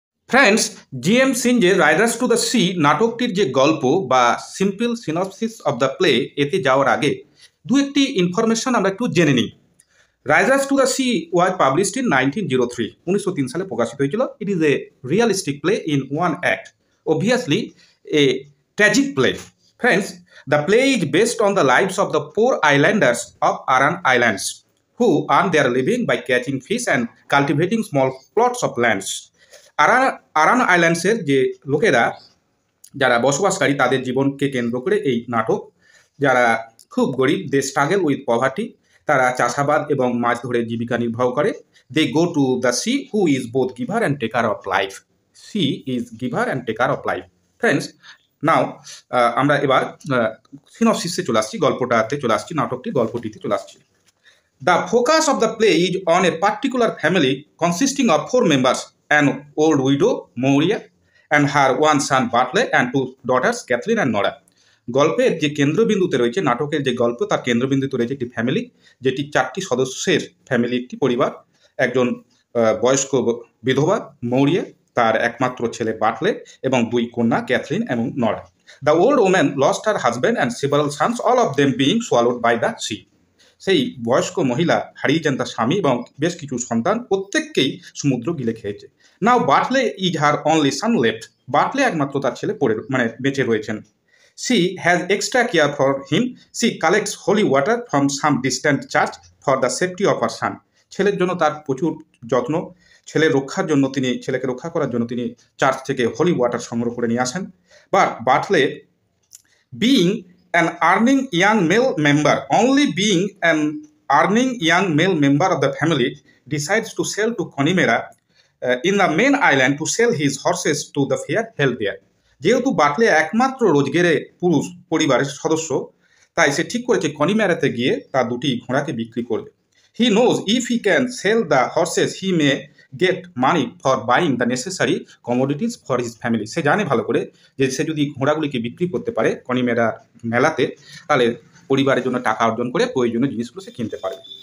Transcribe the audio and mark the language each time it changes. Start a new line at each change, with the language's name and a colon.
Bangla: Friends, GM সিনজের Riders to the sea নাটকটির যে গল্প বা
English: simple synopsis of the play,
Bangla: এতে যাওয়ার আগে দু একটি ইনফরমেশন আমরা একটু জেনে নিই।
English: riders to the sea was published in 1903,
Bangla: 1903 সালে প্রকাশিত হয়েছিল।
English: It is a realistic play in one act, obviously a tragic play. Friends, the play is based on the lives of the poor islanders of Aran Islands who earn their living by catching fish and cultivating small plots of lands.
Bangla: Aran আইল্যান্ডসের যে লোকেরা যারা বসবাসকারী, তাদের জীবনকে কেন্দ্র করে এই নাটক। যারা খুব গরিব,
English: they struggle with poverty,
Bangla: তারা চাষাবাদ এবং মাছ ধরে জীবিকা নির্বাহ করে।
English: They go to the sea who is both giver and taker of life. Sea is giver and taker of life.
Bangla: Friends, নাও আমরা এবার সিনপসিসে চলে আসছি, গল্পটাতে চলে আসছি, নাটকটির গল্পটিতে চলে আসছি।
English: The focus of the play is on a particular family consisting of 4 members: an old widow, Moria, and her one son, Bartley, and 2 daughters, Kathleen and Nora.
Bangla: গল্পের যে কেন্দ্রবিন্দুতে রয়েছে, নাটকের যে গল্প তার কেন্দ্রবিন্দুতে রয়েছে একটি ফ্যামিলি, যেটি 4টি সদস্যের ফ্যামিলি, একটি পরিবার। একজন বয়স্ক বিধবা মৌরিয়া, তার একমাত্র ছেলে বাটলে এবং 2 কন্যা ক্যাথলিন এবং নরা।
English: The old woman lost her husband and several sons, all of them being swallowed by the sea.
Bangla: সেই বয়স্ক মহিলা হারিয়েছেন তার স্বামী এবং বেশ কিছু সন্তান, প্রত্যেককেই সমুদ্র গিলে খেয়েছে।
English: Now Bartley is her only son left.
Bangla: বাটলে একমাত্র তার ছেলে বেঁচে রয়েছেন।
English: She has extra care for him. She collects holy water from some distant church for the safety of her son.
Bangla: ছেলের জন্য তার প্রচুর যত্ন। ছেলেকে রক্ষা করার জন্য তিনি চার্চ থেকে হোলি ওয়াটার সংগ্রহ করে নিয়ে আসেন।
English: But Bartley being an earning young male member, only being an earning young male member of the family, decides to sail to Connemara in the main island to sell his horses to the fair held there.
Bangla: যেহেতু বাটলে একমাত্র রোজগেরে পুরুষ পরিবারের সদস্য, তাই সে ঠিক করেছে কনিমেরাতে গিয়ে তার 2টি ঘোড়াকে বিক্রি করবে।
English: He knows if he can sell the horses he may get money for buying the necessary commodities for his family.
Bangla: সে জানে ভালো করে যে সে যদি ঘোড়াগুলিকে বিক্রি করতে পারে কনিমেরা মেলাতে, তাহলে পরিবারের জন্য টাকা অর্জন করে প্রয়োজনীয় জিনিসগুলো সে কিনতে পারবে।